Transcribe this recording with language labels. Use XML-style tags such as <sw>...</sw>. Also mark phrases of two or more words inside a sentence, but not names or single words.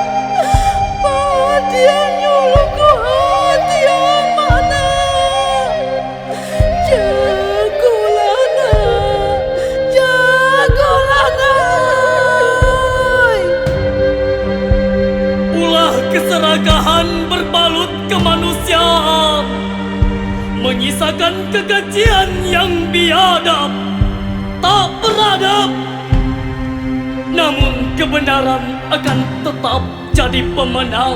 <min>Dia nyuruh ku hati amak nak. Jagolah nak, jagolah nak.</min> <id>Ulah keserakahan berbalut kemanusiaan, menyisakan kekejian yang biadab, tak beradab. Namun kebenaran akan tetap jadi pemenang.</id>